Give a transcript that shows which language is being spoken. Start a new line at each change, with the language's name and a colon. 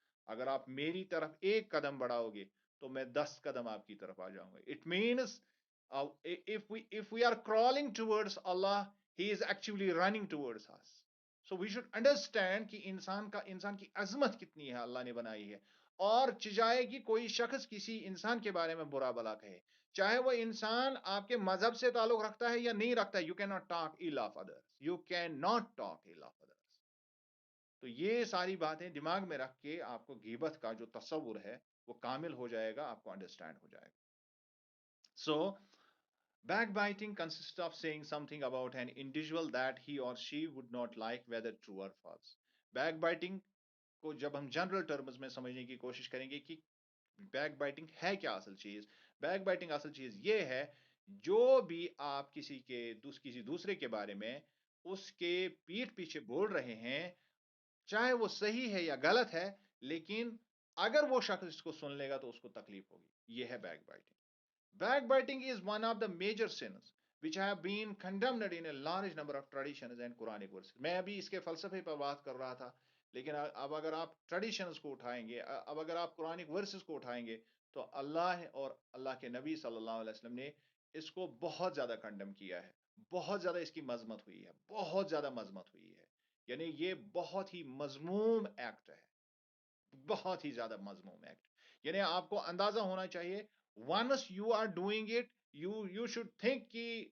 Urdu: اگر آپ میری طرف ایک قدم بڑھاؤ گے تو میں 10 قدم آپ کی طرف آ جاؤں گا.
English: It means if we are crawling towards Allah, he is actually running towards us. So we should understand
Urdu: کہ انسان کی عظمت کتنی ہے اللہ نے بنائی ہے. اور چجائے کہ کوئی شخص کسی انسان کے بارے میں برا بلا کہے، چاہے وہ انسان آپ کے مذہب سے تعلق رکھتا ہے یا نہیں رکھتا ہے،
English: you can not talk all of others,
Urdu: you can not talk L of others. تو یہ ساری باتیں دماغ میں رکھ کے آپ کو غیبت کا جو تصور ہے وہ کامل ہو جائے گا، آپ کو انڈرسٹینڈ ہو جائے گا.
English: So backbiting consists of saying something about an individual that he or she would not like, whether true or false.
Urdu: Backbiting کو جب ہم جنرل ٹرمز میں سمجھنے کی کوشش کریں گے کہ بیک بائٹنگ ہے کیا اصل چیز. بیک بائٹنگ اصل چیز یہ ہے، جو بھی آپ کسی دوسرے کے بارے میں اس کے پیٹھ پیچھے بول رہے ہیں، چاہے وہ صحیح ہے یا غلط ہے، لیکن اگر وہ شخص اس کو سن لے گا تو اس کو تکلیف ہوگی. یہ ہے back biting.
English: Backbiting is one of the major sins which have been condemned in a large number of traditions and Quranic verses.
Urdu: میں ابھی اس کے فلسفے پر بات کر رہا تھا، لیکن اب اگر آپ ٹریڈیشنز کو اٹھائیں گے، اب اگر آپ قرآنک ورسز کو اٹھائیں گے، تو اللہ اور اللہ کے نبی صلی اللہ علیہ وسلم نے اس کو بہت زیادہ کنڈم کیا ہے، بہت زیادہ اس کی مذمت ہوئی ہے، بہت زیادہ مذمت ہوئی ہے، یعنی یہ بہت ہی مذموم ایکٹ ہے، بہت ہی زیادہ مذموم ایکٹ، یعنی آپ کو اندازہ ہونا چاہیے
English: once you are doing it, you should think
Urdu: کہ